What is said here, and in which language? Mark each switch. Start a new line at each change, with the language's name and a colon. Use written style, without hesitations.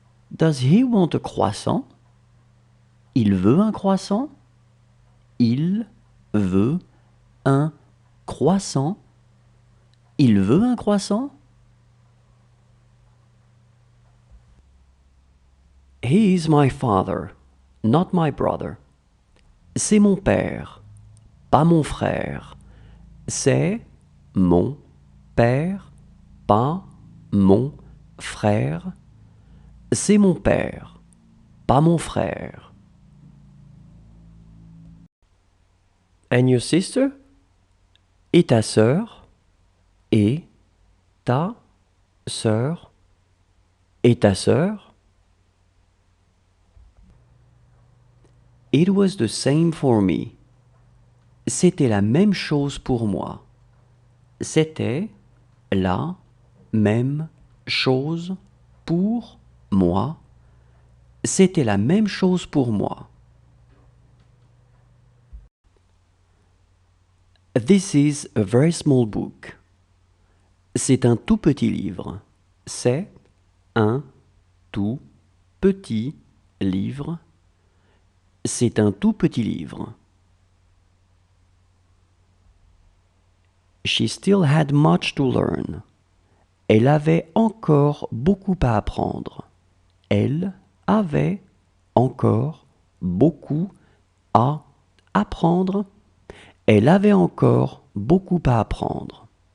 English: Does he want a croissant?
French: Il veut un croissant? Il veut un croissant? Il veut un croissant?
English: He is my father, not my brother.
French: C'est mon père, pas mon frère. C'est mon père, pas mon frère. C'est mon père, pas mon frère.
English: And your sister?
French: Et ta sœur? Et ta sœur? Et ta sœur?
English: It was the same for me.
French: C'était la même chose pour moi. C'était la même chose pour moi. C'était la même chose pour moi.
English: This is a very small book.
French: C'est un tout petit livre. C'est un tout petit livre. C'est un tout petit livre.
English: She still had much to learn.
French: Elle avait encore beaucoup à apprendre. Elle avait encore beaucoup à apprendre. Elle avait encore beaucoup à apprendre.